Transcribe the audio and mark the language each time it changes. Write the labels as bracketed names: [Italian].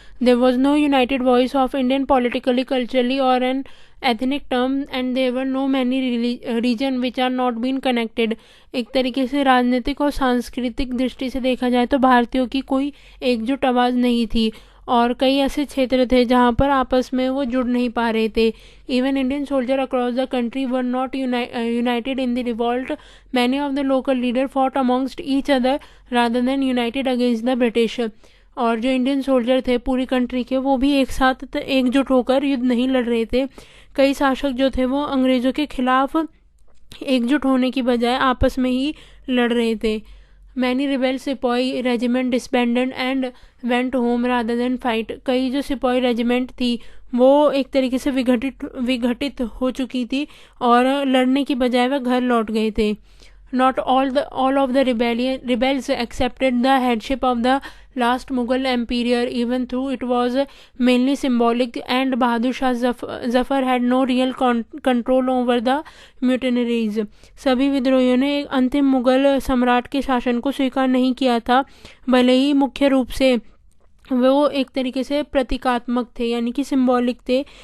[English] There was no united voice of Indian politically, culturally, or an ethnic term, and there were no many region which are not been connected. [Hindi] एक तरीके से राजनीतिक और सांस्कृतिक दृष्टि से देखा जाए तो भारतीयों की कोई एकजुट आवाज़ नहीं थी, और कई ऐसे क्षेत्र थे जहाँ पर आपस में वो जुड़ नहीं पा रहे थे। [English] Even Indian soldier across the country were not united in the revolt. Many of the local leader fought amongst each other rather than united against the British. [Hindi] और जो इंडियन सोल्जर थे पूरी कंट्री के, वो भी एक साथ एकजुट होकर युद्ध नहीं लड़ रहे थे। कई शासक जो थे वो अंग्रेज़ों के खिलाफ एकजुट होने की बजाय आपस में ही लड़ रहे थे। [English] Many rebel sipahi regiment disbanded and went home rather than fight. [Hindi] कई जो सिपाही रेजिमेंट थी वो एक तरीके से विघटित हो चुकी थी और लड़ने की बजाय वह घर लौट गए थे। [English] Not all of the rebels accepted the headship of the last Mughal emperor, even though it was mainly symbolic, and Bahadur Shah Zafar had no real control over the mutineers. [Hindi] सभी विद्रोहियों ने एक अंतिम मुगल सम्राट के शासन को स्वीकार नहीं किया था, भले ही मुख्य रूप से वो एक तरीके से प्रतीकात्मक थे यानी कि सिंबॉलिक थे।